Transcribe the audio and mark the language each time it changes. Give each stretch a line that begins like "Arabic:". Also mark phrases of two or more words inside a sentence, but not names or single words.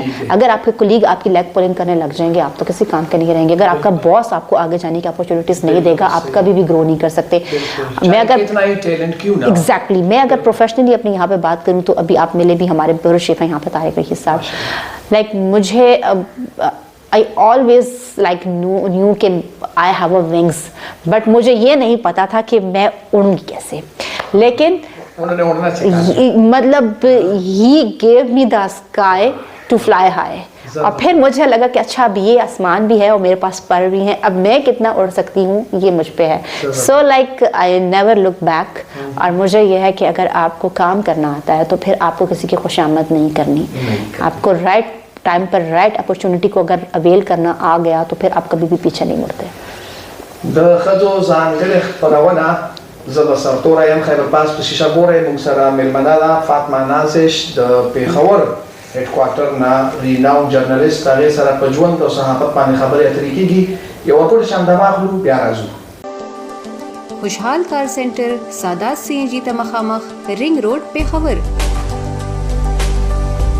Urdu: اگر آپکے کولیگ آپکی
English: leg pulling
Urdu: کرنے لگ جائیں گے، آپ تو کسی کام کے نہیں رہیں گے. اگر آپکا باس آپکو آگے جانے کی اپارچونیٹیز نہیں دے گا، آپ کبھی بھی گرو نہیں کر سکتے. میں اگر ایگزیکٹلی میں اگر پروفیشنلی اپنی یہاں پہ بات کروں تو ابھی آپ ملے بھی ہمارے
English: bureau chief
Urdu: ہیں یہاں پہ طارق رئیس صاحب، لائک مجھے
English: I always like knew
Urdu: کہ
English: I have a wings, but
Urdu: مجھے یہ نہیں پتا تھا کہ میں اڑوں گی کیسے، لیکن انہوں نے اڑنا سکھایا.
English: मतलब he gave me the sky to fly high।
Urdu: اور پھر مجھے لگا کہ اچھا اب یہ آسمان بھی ہے اور میرے پاس پر بھی ہیں، اب میں کتنا اڑ سکتی ہوں یہ مجھ پہ ہے.
English: So like I never look back.
Urdu: اور مجھے یہ ہے کہ اگر آپکو کام کرنا آتا ہے تو پھر آپکو کسی کی خوشامد نہیں کرنی، آپکو
English: right time
Urdu: پر
English: right opportunity
Urdu: کو اگر اویل کرنا آ گیا تو پھر آپ کبھی بھی پیچھے نہیں مڑتے.
Pashto: د خځو ځانګړې خپرونه زه به سرتوره یم خیبرپاس په شیشه ګوره موږ سره مېلمنه ده فاطمه نازش د پېښور هډ کوارټر نه ریناون جرنالیست، هغې سره په ژوند او صحافت باندې خبرې اترې کېږي. یوه ټوله شاندامه اخلو، بیا راځو. खुशहाल कार सेंटर, सादात CNG ته مخامخ، रिंग रोड पेशावर।